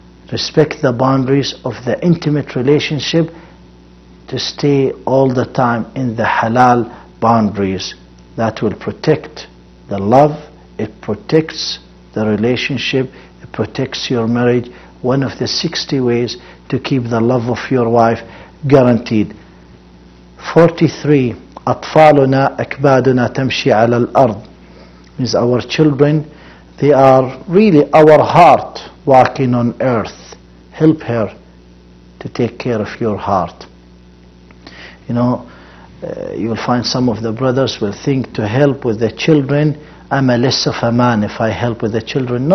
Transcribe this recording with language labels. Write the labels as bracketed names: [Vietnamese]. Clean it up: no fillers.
[English] Respect the boundaries of the intimate relationship to stay all the time in the halal boundaries. That will protect the love, it protects the relationship, it protects your marriage. One of the 60 ways to keep the love of your wife guaranteed. 43. [Arabic] أطفالنا أكبادنا تمشي على الأرض. [English] Means our children, they are really our heart walking on earth. Help her to take care of your heart. You know, you'll find some of the brothers will think to help with the children, I'm a less of a man if I help with the children.